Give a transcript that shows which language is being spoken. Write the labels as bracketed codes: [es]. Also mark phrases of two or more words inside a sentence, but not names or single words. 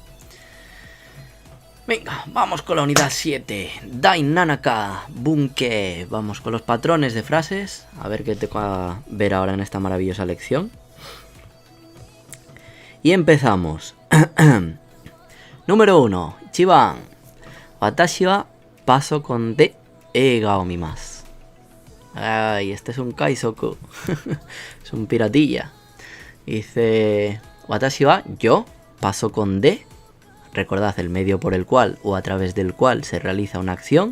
[es] Venga, vamos con la unidad 7. [ja] 第七課文型. [es] Vamos con los patrones de frases. A ver qué te va a ver ahora en esta maravillosa lección. Y empezamos. Número 1. Ichiban. [ja] 私はパソコンで映画を見ます. [es] Ay, este es un kaizoku. Es un piratilla. [ja] Dice, 私は, yo, パソコンで. [es] Recordad el medio por el cual o a través del cual se realiza una acción.